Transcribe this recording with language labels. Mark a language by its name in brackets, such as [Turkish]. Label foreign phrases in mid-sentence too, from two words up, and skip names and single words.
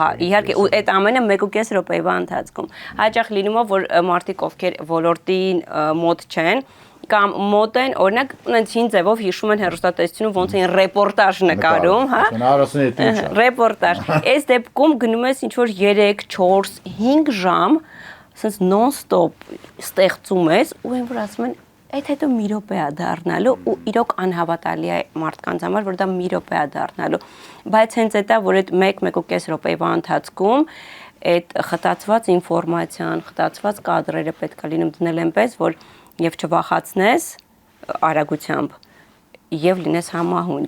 [Armenian] Հա, իհարկե, ու այդ ամենը 1.5 րոպեվա ընթացքում։ Հաճախ լինում է, որ մարդիկ, ովքեր ոլորտին մոտ չեն, կամ մոտ են, օրինակ, այնց հին ձևով հիշում են հեռուստատեսությունում ոնց են ռեպորտաժ նկարում, հա։ Ռեպորտաժ։ Այս դեպքում գնում ես ինչ որ 3, 4, 5 ժամ [English] sense non-stop [Armenian] ստեղծում ես ու այն որ ասում են այդ հետո մի րոպե է դառնալու ու իրոք անհավատալի է մարդկանց համար որ դա մի րոպե է դառնալու բայց հենց այդ է որ այդ 1.5 րոպեվա ընթացքում այդ խտացված ինֆորմացիան, խտացված կադրերը պետք է լինում դնել այնպես որ եւ չվախացնես արագությամբ եւ լինես համահունչ։